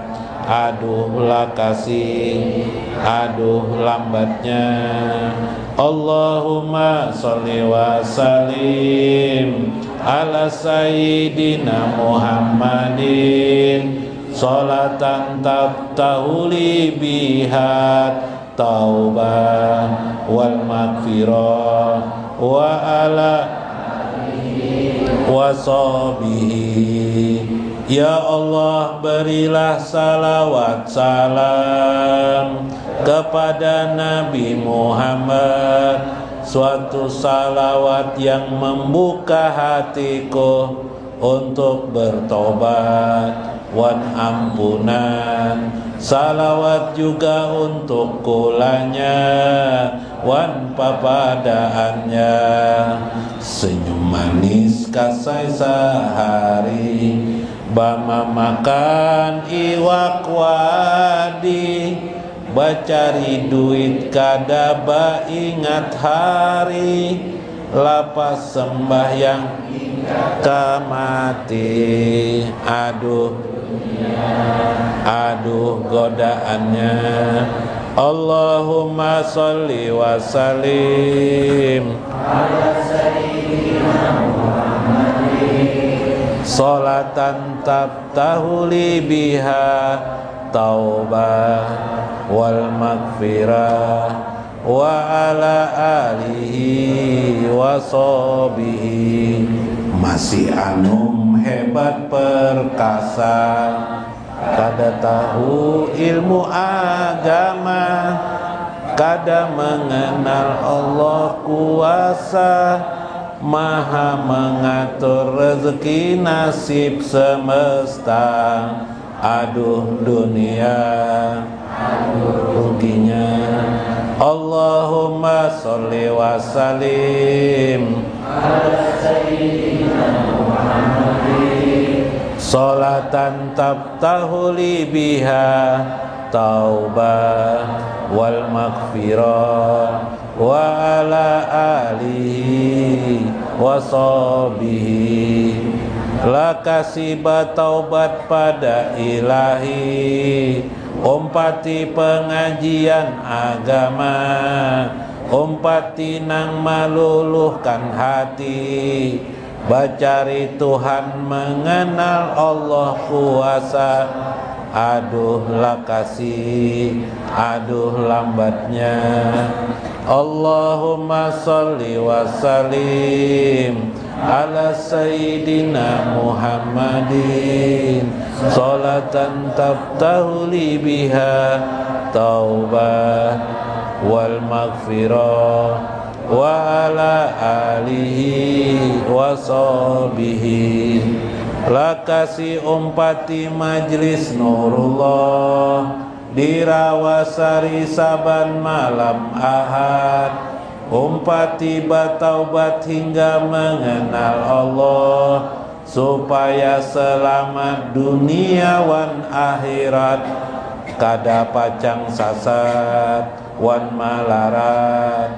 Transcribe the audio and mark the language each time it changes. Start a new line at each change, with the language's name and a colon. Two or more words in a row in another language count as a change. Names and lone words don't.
Banjar: Aduh lakasi, aduh lambatnya.
Arabic: اللهم صل وسلم على سيدنا محمد صلاة تفتح لي بها توبة والمغفرة وعلى وصحبه.
Indonesian: Ya Allah, berilah salawat salam kepada Nabi Muhammad, suatu salawat yang membuka hatiku untuk bertobat wan ampunan.
Banjar: Salawat juga untuk kulanya wan papadaannya. Senyum manis kasai sehari, bama makan iwak wadi, bacari duit kadaba ingat hari, lapas sembahyang hingga mati. Aduh aduh godaannya.
Arabic: اللهم صل وسلم على سيدنا محمد صلاة تفتح لي بها توبة والمغفرة وعلى آله وصحبه.
Banjar: Masih anum hebat perkasa, kada tahu ilmu agama, kada mengenal Allah kuasa, maha mengatur rezeki nasib semesta. Aduh dunia, aduh ruginya.
Arabic: اللهم صل وسلم على سيدنا محمد صلاة تفتح لي بها توبة والمغفرة وعلى آله وصحبه.
Banjar: Lakasiba taubat pada ilahi, umpati pengajian agama, umpati nang maluluhkan hati, bacari Tuhan mengenal Allah kuasa. Aduh lakasi, aduh lambatnya.
Arabic: اللهم صل وسلم على سيدنا محمد صلاة تفتح لي بها توبة والمغفرة وعلى آله وصحبه.
Banjar: Lakasi umpati majlis Nurullah di Rawasari saban malam Ahad, umpati bataubat hingga mengenal Allah, supaya selamat dunia wan akhirat, kada pacang sasat wan malarat.